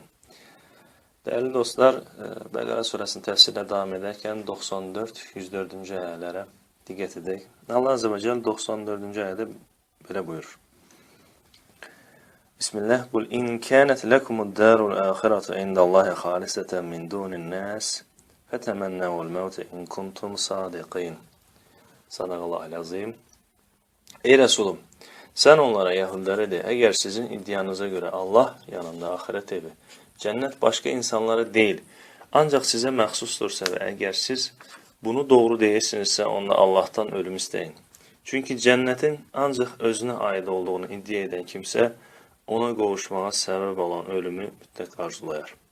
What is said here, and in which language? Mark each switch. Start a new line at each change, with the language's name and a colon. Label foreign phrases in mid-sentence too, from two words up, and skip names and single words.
Azerbaijani: Dəyərli dostlar, Bəqərə surəsinin təfsirlə davam edərkən 94-104-cü ayələrə diqqət edək. Allah
Arabic: عز وجل
Azerbaijani: 94-cü ayədə belə buyurur. Bismillah.
Arabic: قل إن كانت لكم الدار الآخرة عند الله خالصة من دون الناس فتمنوا الموت إن كنتم صادقين. صدق الله العظيم.
Azerbaijani: Ey Resulüm, sən onlara, Yahudilərə de, əgər sizin iddianıza görə Allah yanında axirət evi, cənnət başqa insanlara deyil, ancaq sizə məxsusdursa və əgər siz bunu doğru deyirsinizsə, onda Allahdan ölüm istəyin. Çünki cənnətin ancaq özünə aid olduğunu iddia edən kimsə, ona qovuşmağa səbəb olan ölümü mütləq arzulayar.